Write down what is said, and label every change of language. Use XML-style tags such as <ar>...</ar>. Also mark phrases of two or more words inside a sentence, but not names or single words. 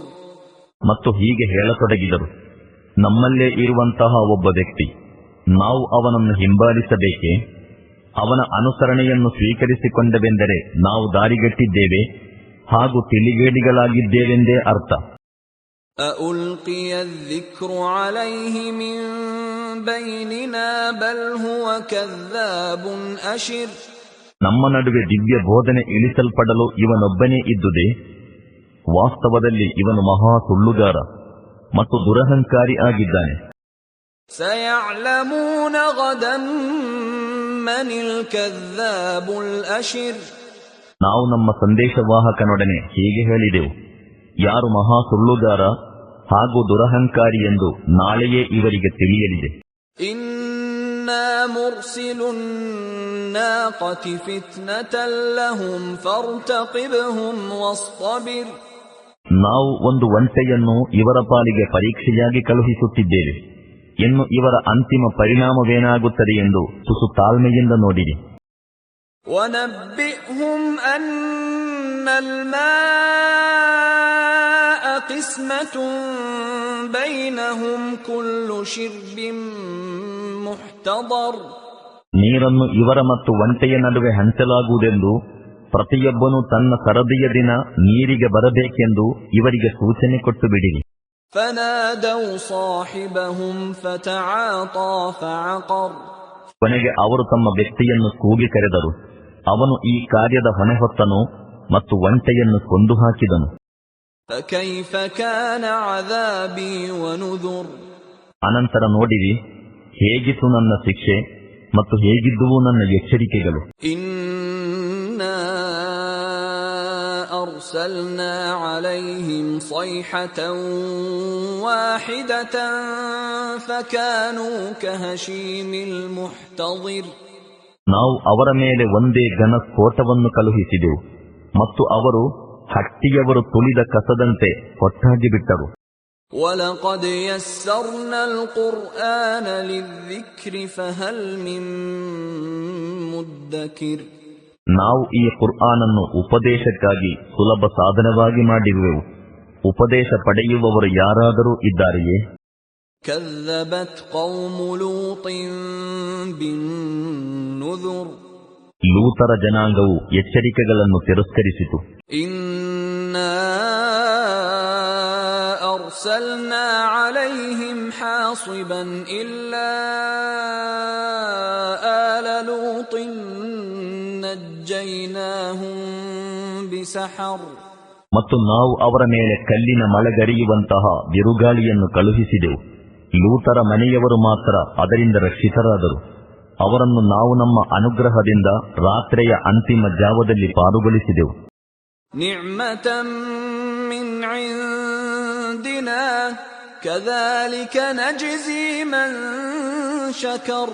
<kn>ಮತ್ತು ಹೀಗೆ ಹೇಳತೊಡಗಿದರು, ನಮ್ಮಲ್ಲೇ ಇರುವಂತಹ ಒಬ್ಬ ವ್ಯಕ್ತಿ, ನಾವು ಅವನನ್ನು ಹಿಂಬಾಲಿಸಬೇಕೇ? ಅವನ ಅನುಸರಣೆಯನ್ನು ಸ್ವೀಕರಿಸಿಕೊಂಡವೆಂದರೆ ನಾವು ದಾರಿಗೆಟ್ಟಿದ್ದೇವೆ ಹಾಗೂ ತಿಳಿಗೇಡಿಗಳಾಗಿದ್ದೇವೆಂದೇ ಅರ್ಥ.</kn> <ar>أَأُلْقِيَ الذِّكْرُ عَلَيْهِ مِن بَيْنِنَا بَلْ هُوَ كَذَّابٌ أَشِرٌ</ar> <kn>ನಮ್ಮ ನಡುವೆ ದಿವ್ಯ ಬೋಧನೆ ಇಳಿಸಲ್ಪಡಲು ಇವನೊಬ್ಬನೇ ಇದ್ದುದೇ? ವಾಸ್ತವದಲ್ಲಿ ಇವನು ಮಹಾ ಸುಳ್ಳುಗಾರ ಮತ್ತು ದುರಹಂಕಾರಿ ಆಗಿದ್ದಾನೆ.</kn> <ar>سَيَعْلَمُونَ غَدًا مَّنِ الْكَذَّابُ الْأَشِرُ</ar> <kn>ನಾವು ನಮ್ಮ ಸಂದೇಶವಾಹಕನೊಡನೆ ಹೀಗೆ ಹೇಳಿದೆವು, ಯಾರು ಮಹಾ ಸುಳ್ಳುಗಾರ ಹಾಗೂ ದುರಹಂಕಾರಿ ಎಂದು ನಾಳೆಯೇ ಇವರಿಗೆ ತಿಳಿಯಲಿದೆ.</kn> <ar>إِنَّا مُرْسِلُو النَّاقَةِ فِتْنَةً لَّهُمْ فَارْتَقِبْهُمْ وَاصْطَبِرْ</ar> <kn>ನಾವು ಒಂದು ಒಂಟೆಯನ್ನು ಇವರ ಪಾಲಿಗೆ ಪರೀಕ್ಷೆಯಾಗಿ ಕಳುಹಿಸುತ್ತಿದ್ದೇವೆ. ಇನ್ನು ಇವರ ಅಂತಿಮ ಪರಿಣಾಮವೇನಾಗುತ್ತದೆ ಎಂದು ತುಸು ತಾಳ್ಮೆಯಿಂದ ನೋಡಿರಿ.</kn> <ar>وَنَبِّئْهُمْ أَنَّ الْمَاءَ قِسْمَةٌ بَيْنَهُمْ كُلُّ شِرْبٍ مُحْتَضَرٍ</ar> <kn>ನೀರನ್ನು ಇವರ ಮತ್ತು ಒಂಟೆಯ ನಡುವೆ ಹಂಚಲಾಗುವುದೆಂದು, ಪ್ರತಿಯೊಬ್ಬನು ತನ್ನ ಸರದಿಯ ದಿನ ನೀರಿಗೆ ಬರಬೇಕೆಂದು ಇವರಿಗೆ ಸೂಚನೆ ಕೊಟ್ಟು ಬಿಡಿರಿ.</kn> <ar>فَنَادَوْا صَاحِبَهُمْ فَتَعَاطَى فَعَقَرَ</ar> <kn>ಕೊನೆಗೆ ಅವರು ತಮ್ಮ ವ್ಯಕ್ತಿಯನ್ನು ಕೂಗಿ ಕರೆದರು. ಅವನು ಈ ಕಾರ್ಯದ ಹೊಣೆ ಹೊತ್ತನು ಮತ್ತು ಒಂಟೆಯನ್ನು ಕೊಂದು ಹಾಕಿದನು.</kn> <ar>فَكَيْفَ كَانَ عَذَابِي وَنُذُرِ</ar> <kn>ಅನಂತರ ನೋಡಿರಿ, ಹೇಗಿತ್ತು ನನ್ನ ಶಿಕ್ಷೆ ಮತ್ತು ಹೇಗಿದ್ದುವು ನನ್ನ ಎಚ್ಚರಿಕೆಗಳು.</kn> <ar>إِنَّا أَرْسَلْنَا عَلَيْهِمْ صَيْحَةً وَاحِدَةً فَكَانُوا كَهَشِيمِ الْمُحْتَظِرِ</ar> <kn>ನಾವು ಅವರ ಮೇಲೆ ಒಂದೇ ಘನ ಸ್ಫೋಟವನ್ನು ಕಳುಹಿಸಿದೆವು ಮತ್ತು ಅವರು ಹಟ್ಟಿಯವರು ತುಳಿದ ಕಸದಂತೆ ಒಟ್ಟಾಗಿ ಬಿಟ್ಟರು.</kn> <ar>وَلَقَدْ يَسَّرْنَا الْقُرْآنَ لِلذِّكْرِ فَهَلْ مِن مُّدَّكِرٍ</ar> <kn>ನಾವು ಈ ಕುರ್ಆನನ್ನು ಉಪದೇಶಕ್ಕಾಗಿ ಸುಲಭ ಸಾಧನವಾಗಿ ಮಾಡಿರುವೆವು. ಉಪದೇಶ ಪಡೆಯುವವರು ಯಾರಾದರೂ ಇದ್ದಾರೆಯೇ?</kn> <ar>كَذَّبَتْ قَوْمُ لُوطٍ بِالنُّذُرِ</ar> <kn>ಲೂತರ ಜನಾಂಗವು ಎಚ್ಚರಿಕೆಗಳನ್ನು ತಿರಸ್ಕರಿಸಿತು.</kn> <ar>إِنَّا أَرْسَلْنَا عَلَيْهِمْ حَاصِبًا إِلَّا آلَ لُوطٍ نَجَّيْنَاهُمْ بِسَحَرٍ</ar> <kn>ಮತ್ತು ನಾವು ಅವರ ಮೇಲೆ ಕಲ್ಲಿನ ಮಳೆಗರಿಯುವಂತಹ ಬಿರುಗಾಳಿಯನ್ನು ಕಳುಹಿಸಿದೆವು. ಲೂತರ ಮನೆಯವರು ಮಾತ್ರ ಅದರಿಂದ ರಕ್ಷಿತರಾದರು. ಅವರನ್ನು ನಾವು ನಮ್ಮ ಅನುಗ್ರಹದಿಂದ ರಾತ್ರಿಯ ಅಂತಿಮ ಜಾವದಲ್ಲಿ ಪಾರುಗೊಳಿಸಿದೆವು.</kn> <ar>نعمة من عندنا كذلك نجزي من شكر.</ar>